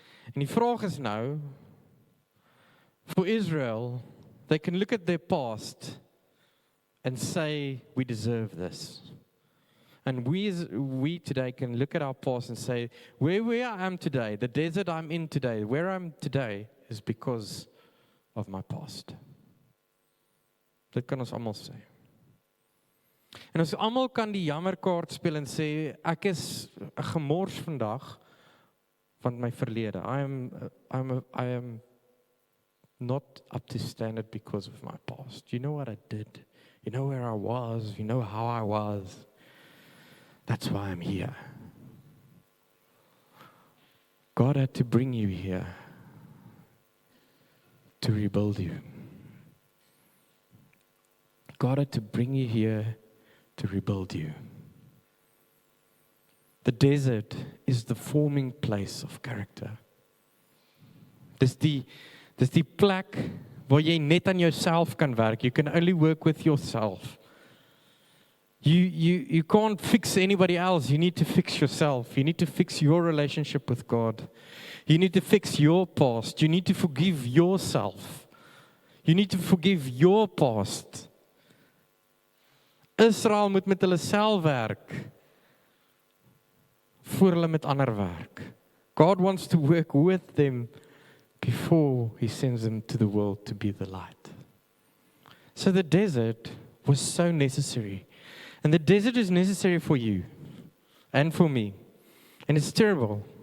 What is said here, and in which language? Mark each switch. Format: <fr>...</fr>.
<af>En die vraag is nou,</af> <en>for Israel, they can look at their past and say, we deserve this. And we today can look at our past and say, where I am today, the desert I'm in today, where I'm today is because of my past.</en> <af>Dit kan ons almal sê. En ons almal kan die jammerkaart speel en sê, ek is 'n gemors vandag van my verlede.</af> <en>I am not up to standard because of my past. You know what I did? You know where I was? You know how I was? That's why I'm here. God had to bring you here to rebuild you. God had to bring you here to rebuild you. The desert is the forming place of character.</en> <af>Dis die plek waar jy net aan jouself kan werk.</af> <en>You can only work with yourself. You can't fix anybody else. You need to fix yourself. You need to fix your relationship with God. You need to fix your past. You need to forgive yourself. You need to forgive your past.</en> <af>Israel moet met hulle self werk voor hulle met ander werk.</af> <en>God wants to work with them before he sends them to the world to be the light. So the desert was so necessary. And the desert is necessary for you and for me. And it's terrible.</en>